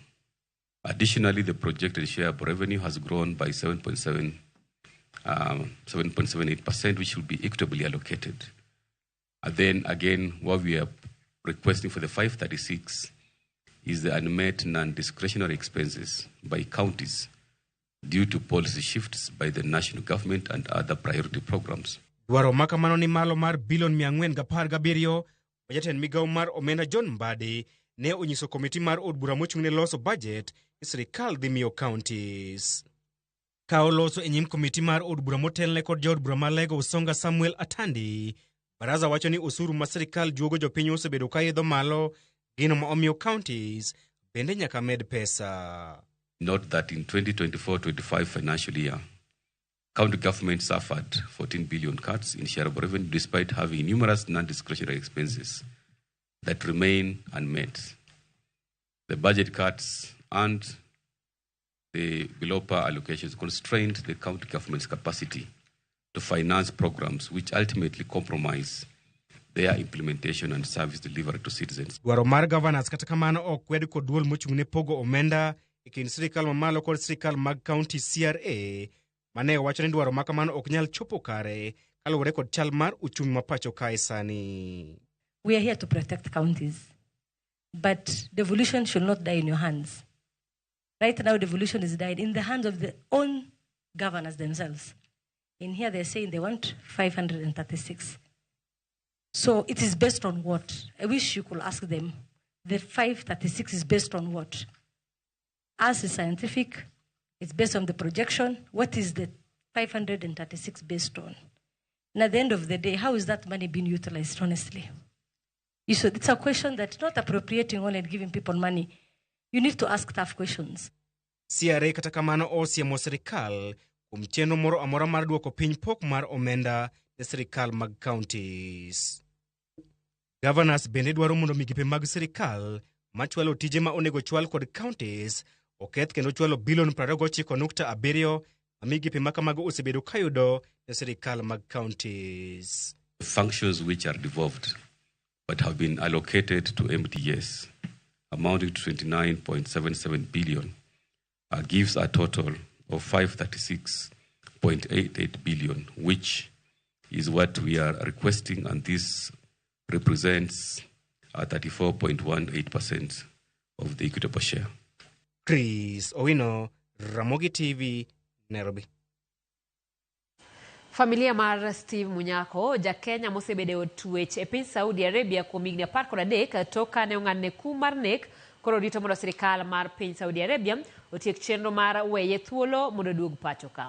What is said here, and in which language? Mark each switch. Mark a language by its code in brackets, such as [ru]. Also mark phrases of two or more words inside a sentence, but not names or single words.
[en] Additionally, the projected share of revenue has grown by 7.78%, which will be equitably allocated. And then again, what we are requesting for the 536 is the unmet non-discretionary expenses by counties due to policy shifts by the national government and other priority programs. [luo] Dwaro makamano ni malo mar bilion 417 jatend migawo mar omenda John Mbadi ne onyiso komiti mar od bura mochung' ne loso budget sirikal dhi miyo counties. Ka oloso e nyim komiti mar od bura motelne kod jaod bura mar Lego Usonga Samuel Atandi, Baraza wacho ni osuru ma sirikal juogo jopiny osebedo ka idho malo, gino ma omiyo counties bende nyaka med pesa. [en] Note that in 2024-25 financial year, county government suffered 14 billion cuts in share of revenue despite having numerous non-discretionary expenses that remain unmet. The budget cuts and the below par allocations constrained the county government's capacity to finance programs which ultimately compromise their implementation and service delivery to citizens. [luo] Dwaro mar governors kata kamano ok kwed kod duol mochung' ne pogo omenda e kind sirikal mamalo kod sirikal mag county CRA mane wacho ni dwaro makamano ok nyal chopo kare kaluwore kod chal mar uchumi ma pacho kae sani. [en] We are here to protect counties, but devolution should not die in your hands. Right now, devolution is died in the hands of their own governors themselves. In here, they're saying they want 536. So it is based on what? I wish you could ask them. The 536 is based on what? As is scientific, it's based on the projection. What is the 536 based on? And at the end of the day, how is that money being utilized, honestly? It's a question that's not appropriating only and giving people money. You need to ask tough questions. [luo] CRA kata kamano osiemo sirikal kuom chenro moro amora mar duoko piny pok mar omenda ne sirikal mag counties. Governors bende dwaro mondo migepe mag sirikal machwalo tije ma onego chwal kod counties oketh kendo chwalo bilion 29.7 ma migepe makamago osebedo kayudo ne sirikal mag counties. [en] Functions which are devolved but have been allocated to MDS amounting to 29.77 billion gives a total of 536.88 billion, which is what we are requesting, and this represents 34.18% of the equitable share. Chris Owino, Ramogi TV, Nairobi. [luo] Familia mar Steve Munyakho, ja-Kenya mosebedo twech e piny Saudi Arabia kuom higni 13 tok kane ong'adne kum mar nek, koro rito mondo sirikal mar piny Saudi Arabia otiek chenro mar weye thuolo mondo duog pacho ka.